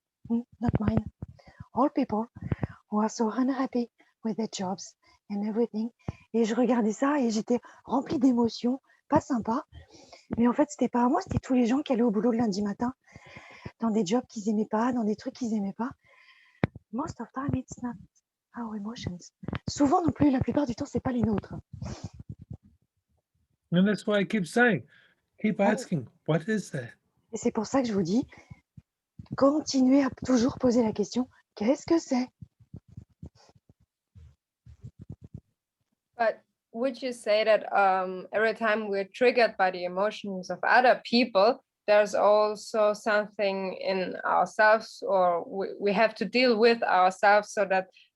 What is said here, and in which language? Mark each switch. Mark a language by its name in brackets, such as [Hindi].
[English] Not mine. All people who are so unhappy with their jobs and everything. [French] Et je regardais ça et j'étais remplie d'émotions, pas sympa. Mais en fait, c'était pas à moi, c'était tous les gens qui allaient au boulot le lundi matin, dans des jobs qu'ils aimaient pas, dans des trucs qu'ils aimaient pas. [English] Most of time, it's not our emotions. [French] Souvent non plus, la plupart du temps, c'est pas les nôtres. [English] And that's why I keep saying, keep asking, what is that? [French] Et c'est pour ça que je vous dis, continuez à toujours poser la question, qu'est-ce que c'est? [English] But would you say that every time we're triggered by the emotions of other people, there's also something in ourselves, or we have to deal with ourselves, so that